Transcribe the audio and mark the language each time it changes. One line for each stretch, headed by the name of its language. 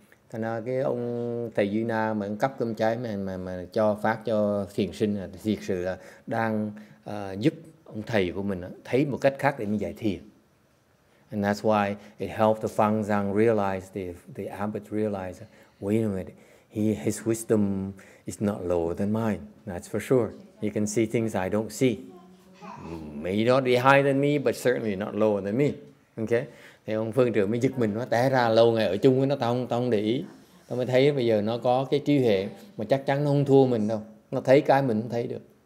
Vietnamese: Thành ra cái ông thầy Duy Na mà cấp cơm cháy mà cho phát cho thiền sinh là thiệt sự là đang giúp ông thầy của mình thấy một cách khác để mình dạy thiền.
English: And that's why it helped the Fangzang realize, the abbot realize, wait a minute, his wisdom is not lower than mine, that's for sure. He can see things I don't see. May not be higher than me, but certainly not lower than me. Okay?
Vietnamese: Thì ông phương trưởng mới giật mình, nó té ra lâu ngày ở chung với nó, tao không để ý. Tao mới thấy bây giờ nó có cái trí huệ mà chắc chắn nó không thua mình đâu. Nó thấy cái mình không thấy được.